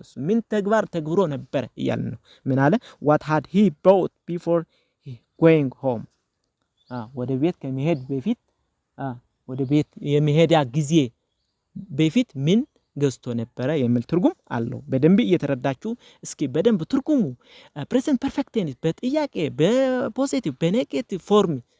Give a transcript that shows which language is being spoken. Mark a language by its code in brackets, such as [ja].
[am] እሱ ምን ተግባር ተግብሮ ነበረ እያልን ነው። ምን አለ? [en] what had he bought before going home? [am] ወደ ቤት ከመሄድ በፊት ወደ ቤት የመሄዳ ጊዜ በፊት ምን ገዝቶ ነበረ የሚል ትርጉም አለው። በደንብ እየተረዳችሁ እስኪ በደንብ ትርጉሙ ፕሬዘንት ፐርፌክት ቴንስ በጥያቄ በፖዚቲቭ በኔጌቲቭ ፎርም